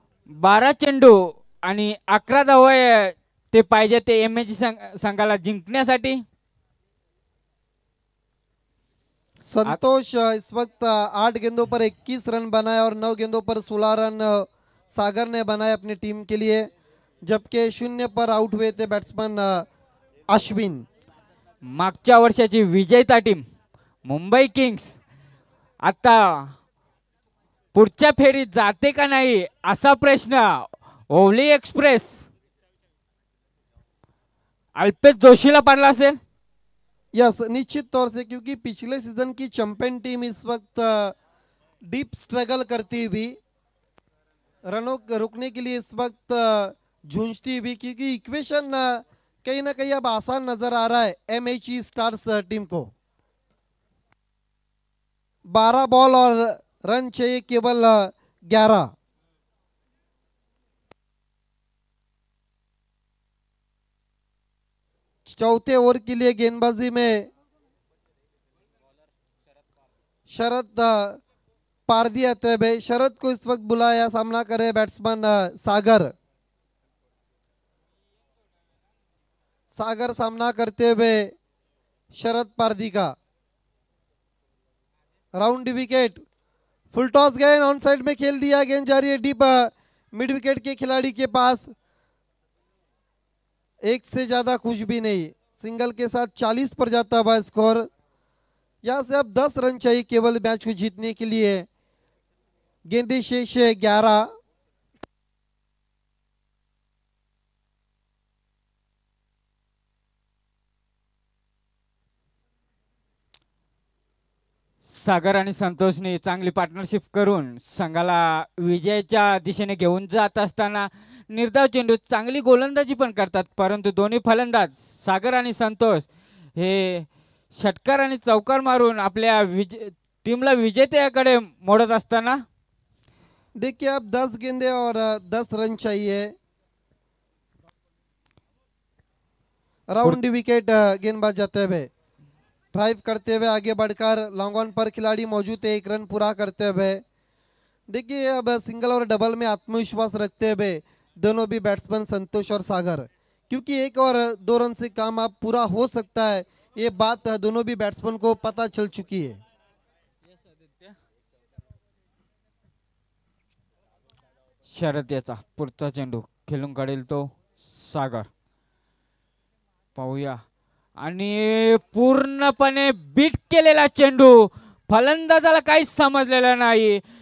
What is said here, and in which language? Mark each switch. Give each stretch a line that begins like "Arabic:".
Marathi: बारा चेंडू आणि 11 धावा ते पाहिजे ते एमएची संघाला जिंकण्यासाठी.
Hindi: संतोष इस वक्त 8 गेंदों पर 21 रन बनाए और 9 गेंदों पर 16 रन सागर ने बनाए अपनी टीम के लिए, जबकि 0 पर आउट हुए थे बैट्समैन अश्विन.
Marathi: मागच्या वर्षाची विजेता टीम मुंबई किंग्स आता पुढच्या फेरीत जाते का नाही असा प्रश्न ओवली एक्सप्रेस अल्पेश जोशीला पडला असेल.
Hindi: यस, निश्चित तौर से, क्योंकि पिछले सीजन की चैंपियन टीम इस वक्त डीप स्ट्रगल करती हुई, रनों रुकने के लिए इस वक्त झूंझती हुई, क्योंकि इक्वेशन कहीं ना कहीं अब आसान नजर आ रहा है एमएचई स्टार्स टीम को. 12 बॉल और रन चाहिए केवल 11. चौथे ओवर के लिए गेंदबाजी में शरद पारदी आते हैं. शरद को इस वक्त बुलाया, सामना करे बैट्समैन सागर. सागर सामना करते हुए शरद पारदी का. राउंड विकेट, फुल टॉस गेंद ऑन साइड में खेल दिया. गेंद जा रही है डीप मिड विकेट के खिलाड़ी के पास. एक से ज्यादा कुछ भी नहीं, सिंगल के साथ 40 पर जाता हुआ स्कोर। यहाँ से अब 10 रन चाहिए केवल मैच को जीतने के लिए। गेंदे शेष है 11।
Marathi: सागर आणि संतोषने चांगली पार्टनरशिप करून संघाला विजयाच्या दिशेने घेऊन जात असताना निर्धाव चेंडू चांगली गोलंदाजी पण करतात, परंतु दोन्ही फलंदाज सागर आणि संतोष हे षटकार आणि चौकार मारून आपल्या टीमला विजेत्याकडे मोडत असताना
Hindi: देखिए अब 10 गेंदे और 10 रन चाहिए। राउंड विकेट गेंदबाज जाते हुए ड्राइव करते हुए आगे बढ़कर लॉन्ग ऑन पर खिलाड़ी मौजूद है, 1 रन पूरा करते हुए। देखिए अब सिंगल और डबल में आत्मविश्वास रखते हुए दोनों भी बैट्समैन संतोष और सागर, क्योंकि 1 और 2 रन से काम अब पूरा हो सकता है, ये बात दोनों भी बैट्समैन को पता चल चुकी है।
Marathi: शरद याचा पुढचा चेंडू खेळून काढेल तो सागर, पाहूया। आणि पूर्णपणे बीट केलेला चेंडू, फलंदाजाला काहीच समजलेला नाही।